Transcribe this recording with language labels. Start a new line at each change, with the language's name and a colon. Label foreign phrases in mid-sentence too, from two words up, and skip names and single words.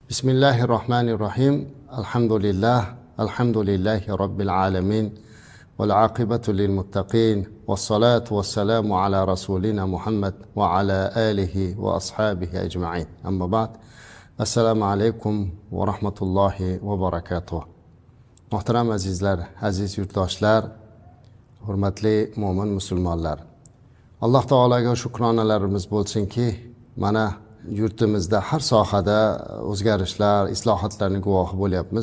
Arabic: بسم الله الرحمن الرحيم. الحمد لله رب العالمين. والعاقبة للمتقين. والصلاة والسلام على رسولنا محمد وعلى آله وأصحابه أجمعين. أما بعد. السلام عليكم ورحمة الله وبركاته.
Uzbek: Muhtaram azizlar, aziz yurtdoshlar, hurmatli mo'min musulmonlar. Alloh taolaga shukronalarimiz bo'lsinki, mana yurtimizda har sohada o'zgarishlar, islohotlarning guvohi bo'lyapmiz.